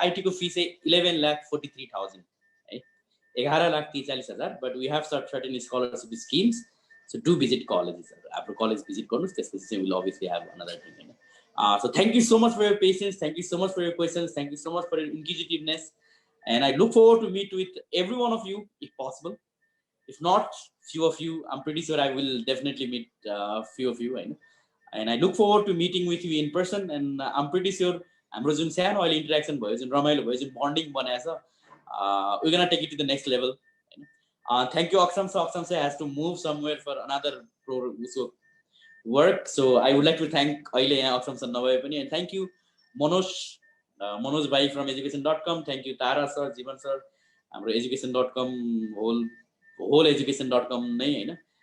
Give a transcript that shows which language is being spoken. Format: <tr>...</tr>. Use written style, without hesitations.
<ne>IT को fee चाहिँ 11,43,000 है, 11,43,000,</ne> <en>But we have certain scholarship schemes. So do visit colleges,</en> <ne>आफ्नो कलेज भिजिट गर्नुहोस्, त्यसपछि चाहिँ</ne> <en>will obviously have another thing</en> <ne>हैन।</ne> <en>So thank you so much for your patience, thank you so much for your questions, thank you so much for your inquisitiveness, and I look forward to meet with every one of you if possible. If not, few of you, I'm pretty sure I will definitely meet few of you, and I look forward to meeting with you in person. And I'm pretty sure</en> <ne>हाम्रो जुन सानो अहिले interaction भयो, जुन रमाइलो भयो, जुन bonding बनाएको छ,</ne> <en>we're gonna take it to the next level. Thank you, Aksam. So Aksam has to move somewhere for another work, so I would like to thank</en> <ne>अहिले यहाँ Aksam नभए पनि,</ne> <en>and thank you Manoj bhai from education.com, thank you Tara sir, Jivan sir,</en> <ne>हाम्रो education.com whole education.com नै हैन।</ne>